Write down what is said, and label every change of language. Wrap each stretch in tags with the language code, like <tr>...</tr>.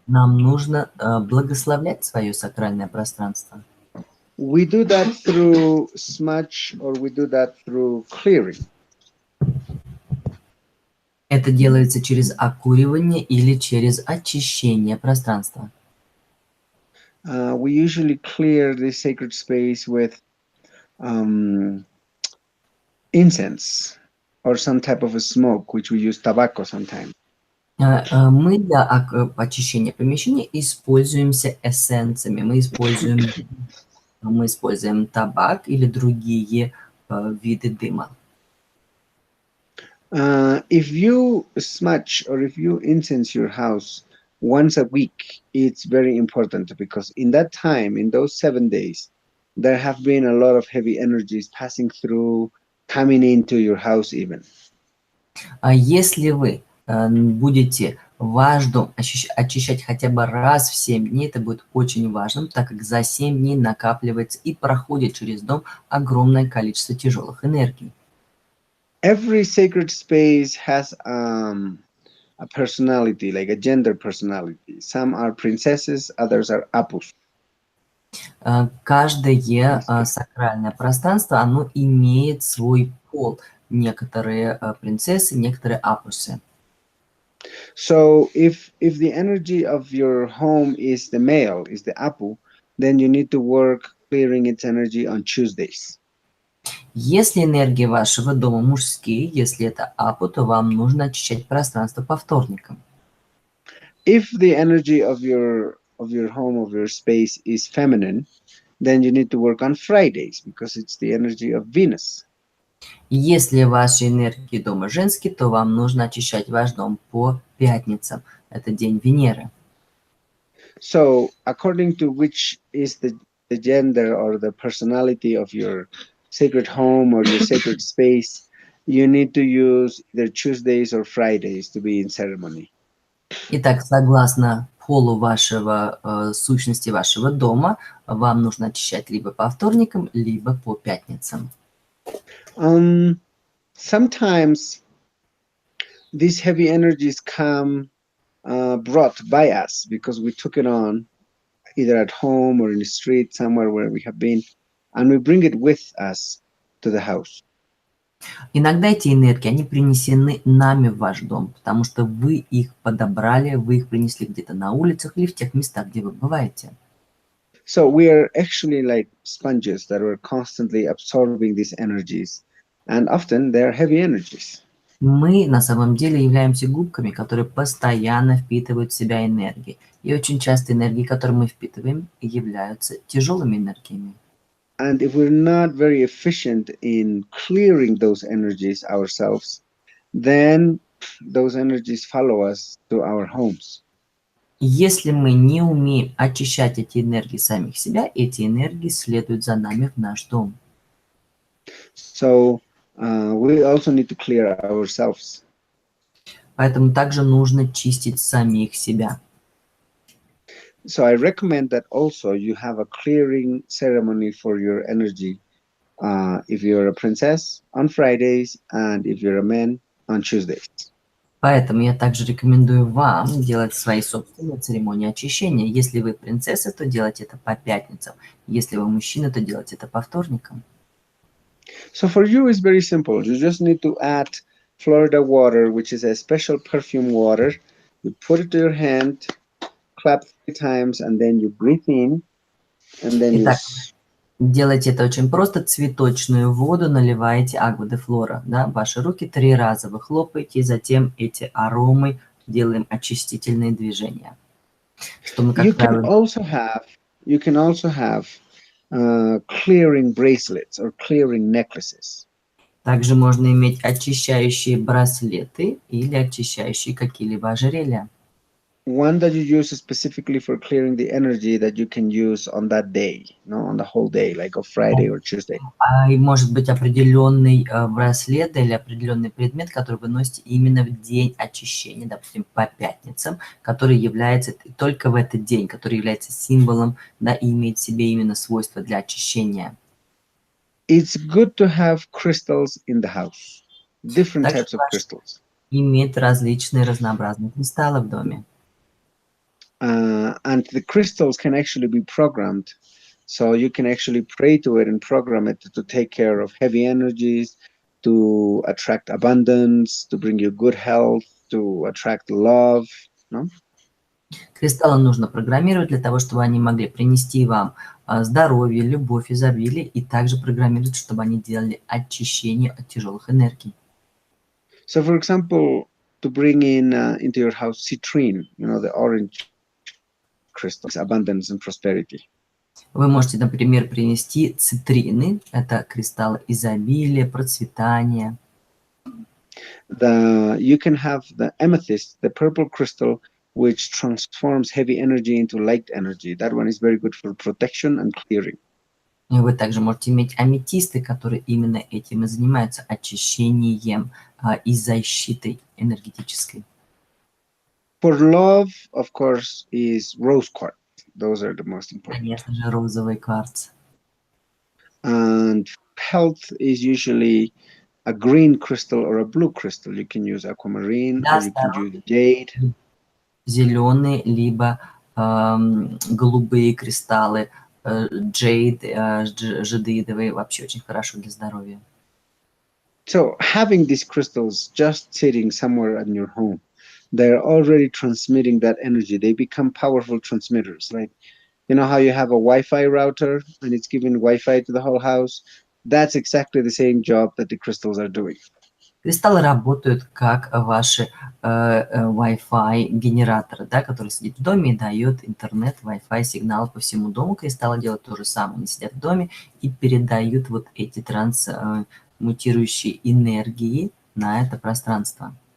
<ru>нам нужно благословлять свое сакральное пространство.</ru> <en>We do that through smudge or we do that through clearing.</en> <ru>Это делается через окуривание или через очищение пространства.</ru> <en>We usually clear the sacred space with incense or some type of a smoke, which we use tobacco sometimes.</en> <ru>Мы для очищения помещения используемся эссенциями. Мы используем табак или другие виды дыма.</ru> <en>If you smudge or if you incense your house once a week, it's very important because in that time, in those 7 days, there have been a lot of heavy energies passing through, coming into your house even.</en> <ru>Если вы будете ваш дом очищать хотя бы раз в 7 дней, это будет очень важным, так как за 7 дней накапливается и проходит через дом огромное количество тяжелых энергий.</ru> <en>Every sacred space has a personality, like a gender personality. Some are princesses, others are apus.</en> <ru>Каждое сакральное пространство, оно имеет свой пол. Некоторые принцессы, некоторые апусы.</ru> <en>So if the energy of your home is the male, is the apu, then you need to work clearing its energy on Tuesdays.</en> <ru>Если энергия вашего дома мужские, если это апу, то вам нужно очищать пространство по вторникам.</ru> <en>If the energy of your home, of your space is feminine, then you need to work on Fridays because it's the energy of Venus.</en> <ru>Если ваши энергии дома женские, то вам нужно очищать ваш дом по пятницам. Это день Венеры.</ru> <en>So according to which is the gender or the personality of your sacred home or your sacred space, you need to use either Tuesdays or Fridays to be in ceremony.</en> <ru>Итак, согласно полу вашего, сущности вашего дома, вам нужно очищать либо по вторникам, либо по пятницам.</ru> <en>Sometimes these heavy energies come brought by us because we took it on either at home or in the street somewhere where we have been, and we bring it with us to the house.</en> <ru>Иногда эти энергии, они принесены нами в ваш дом, потому что вы их подобрали, вы их принесли где-то на улицах или в тех местах, где вы бываете.</ru> <en>So we are actually like sponges that are constantly absorbing these energies, and often they are heavy energies.</en> <ru>Мы на самом деле являемся губками, которые постоянно впитывают в себя энергии. И очень часто энергии, которые мы впитываем, являются тяжелыми энергиями.</ru> <en>And if we're not very efficient in clearing those energies ourselves, then those energies follow us to our homes.</en> <ru>Если мы не умеем очищать эти энергии самих себя, эти энергии следуют за нами в наш дом.</ru> <en>So we also need to clear ourselves.</en> <ru>Поэтому также нужно чистить самих себя.</ru> <en>So I recommend that also you have a clearing ceremony for your energy. If you're a princess on Fridays and if you're a man on Tuesdays.</en> <ru>Поэтому я также рекомендую вам делать свои собственные церемонии очищения. Если вы принцесса, то делайте это по пятницам. Если вы мужчина, то делайте это по вторникам.</ru> <en>So for you, it's very simple. You just need to add Florida water, which is a special perfume water. You put it to your hand, clap 3 times, and then you breathe in, and then you</en> <ru>Итак, делайте это очень просто. Цветочную воду наливаете агва де флора, да, в ваши руки 3 раза вы хлопаете, и затем эти аромы делаем очистительные движения. Что мы,</ru> <en>you</en> <ru>как</ru> <en>can</en> <ru>правило,</ru> <en>also have you can also have clearing bracelets or clearing necklaces.</en> <ru>также можно иметь очищающие браслеты или очищающие какие-либо ожерелья.</ru> <en>One that you use specifically for clearing the energy that you can use on that day, no, on the whole day, like a Friday or Tuesday.</en> <ru>И может быть определенный браслет или определенный предмет, который вы носите именно в день очищения, допустим, по пятницам, который является только в этот день, который является символом, да, и имеет в себе именно свойства для очищения.</ru> <en>It's good to have crystals in the house, different</en> <ru>Также</ru> <en>types of</en> <ru>важно</ru> <en>crystals.</en> <ru>иметь различные разнообразные кристаллы в доме.</ru> <en>And the crystals can actually be programmed. So you can actually pray to it and program it to take care of heavy energies, to attract abundance, to bring you good health, to attract love. No?</en> <ru>Кристаллы нужно программировать для того, чтобы они могли принести вам здоровье, любовь, изобилие, и также программировать, чтобы они делали очищение от тяжелых энергий.</ru> <en>So, for example, to bring in into your house citrine, the orange crystals, abundance and prosperity.</en> <ru>Вы можете, например, принести цитрины, это кристаллы изобилия, процветания.</ru> <en>You can have the amethyst, the purple crystal, which transforms heavy energy into light energy. That one is very good for protection and clearing.</en> <ru>И вы также можете иметь аметисты, которые именно этим и занимаются, очищением и защитой энергетической.</ru> <en>For love, of course, is rose quartz. Those are the most important.</en> <ru>Конечно же, розовый кварц.</ru> <en>And health is usually a green crystal or a blue crystal. You can use aquamarine or</en> <ru>Для</ru> <en>you can use</en> <ru>здоровья</ru> <en>jade.</en> <ru>зеленые либо голубые кристаллы, джейд, жадеидовые, вообще очень хорошо для здоровья.</ru> <en>So having these crystals just sitting somewhere in your home, they're already transmitting that energy. They become powerful transmitters. Like, you know how you have a Wi-Fi router and it's giving Wi-Fi to the whole house? That's exactly the same job that the crystals are doing.</en> <ru>Кристаллы работают как ваши Wi-Fi генераторы, да, который сидит в доме и дает интернет, Wi-Fi сигналы по всему дому. Кристаллы делают то же самое. Они сидят в доме и передают вот эти трансмутирующие энергии на это пространство.</ru>